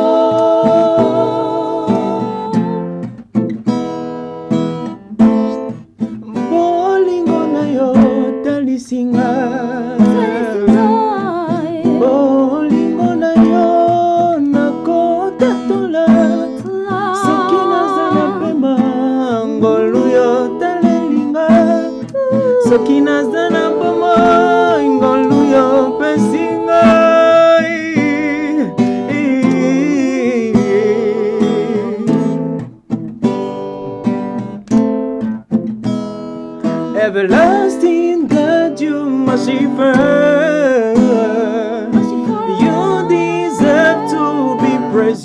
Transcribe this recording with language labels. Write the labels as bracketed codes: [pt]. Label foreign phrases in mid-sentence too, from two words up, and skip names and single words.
[ln] Bolingo nayo talisinga, bolingo nayo nakotatola, soki nazala pema ngolu yo talelinga, soki nazala bomo ngolu yo pesinga. [en] Everlasting God, you merciful, you deserve to be praised.